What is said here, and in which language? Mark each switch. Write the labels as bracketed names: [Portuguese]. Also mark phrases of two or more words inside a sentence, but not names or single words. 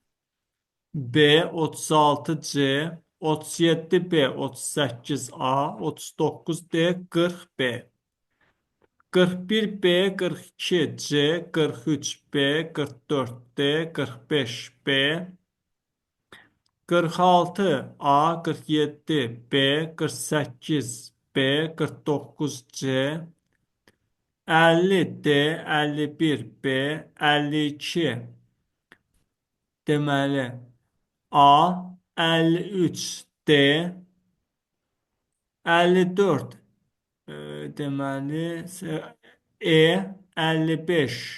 [Azerbaijani] 36C, 37B, 38A, 39D, 40B, 41B, 42C, 43B, 44D, 45B, 46A, 47B, 48B, 49C, 50D, 51B, 52, deməli A, 53D, 54, deməli E, 55,